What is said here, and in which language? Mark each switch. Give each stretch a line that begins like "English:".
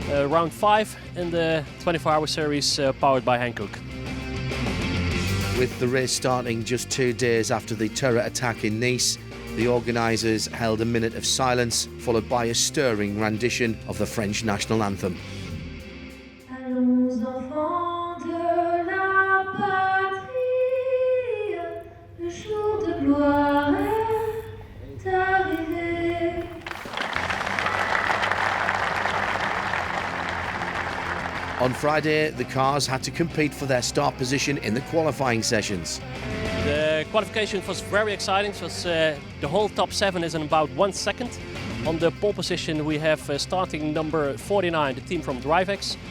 English: Round 5 in the 24-hour series powered by Hankook. With the race starting just 2 days after the terror attack in Nice, the organisers held a minute of silence, followed by a stirring rendition of the French national anthem.
French: Allons enfants de la patrie, le jour de gloire est arrivé.
English: On Friday, the cars had to compete for their start position in the qualifying sessions. The qualification was very exciting. It was, the whole top 7 is in about 1 second. On the pole position we have starting number 49, the team from DriveX.